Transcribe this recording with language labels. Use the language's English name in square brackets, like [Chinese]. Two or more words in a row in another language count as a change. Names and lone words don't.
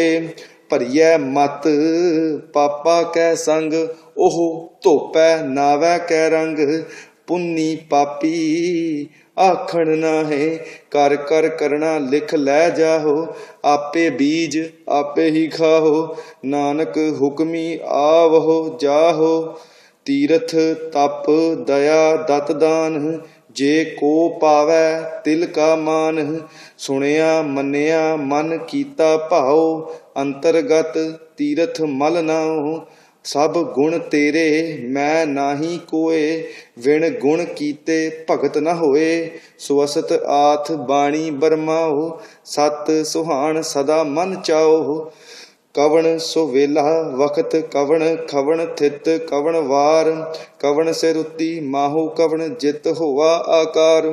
[Punjabi] ਭਰਿਏ ਮਤ ਪਾਪਾ ਕੈ ਸੰਗ, ਓਹ ਧੋਪੈ ਨਾਵੈ ਕੈ ਰੰਗ। ਪੁੰਨੀ ਪਾਪੀ ਆਖਣ ਨਾਹੇ, ਕਰ ਕਰ ਕਰਨਾ ਲਿਖ ਲੈ ਜਾਹੋ। ਆਪੇ ਬੀਜ ਆਪੇ ਹੀ ਖਾਹੋ, ਨਾਨਕ ਹੁਕਮੀ ਆਵਹੋ ਜਾਹੋ। ਤੀਰਥ ਤਪ ਦਇਆ ਦਤ ਦਾਨ, ਜੇ ਕੋ ਪਾਵੈ ਤਿਲ ਕਾ ਮਾਨ। ਸੁਣਿਆ ਮੰਨਿਆ ਮਨ ਕੀਤਾ ਭਾਓ, ਅੰਤਰਗਤ ਤੀਰਥ ਮਲ ਨਾਓ। ਸਭ ਗੁਣ ਤੇਰੇ ਮੈਂ ਨਾਹੀ ਕੋਇ, ਵਿਣ ਗੁਣ ਕੀਤੇ ਭਗਤ ਨ ਹੋਇ। ਸੁਅਸਤ ਆਥ ਬਾਣੀ ਬਰਮਾਓ, ਸਤ ਸੁਹਾਨ ਸਦਾ ਮਨ ਚਾਓ। ਕਵਣ ਸੋ ਵੇਲਾ ਵਖਤ ਕਵਣ ਖਵਣ ਥਿਤ ਕਵਣ ਵਾਰ। ਕਵਣ ਸਿਰੁਤਿ ਮਾਹੁ ਕਵਣ ਜਿਤ ਹੋਵਾ ਆਕਾਰ।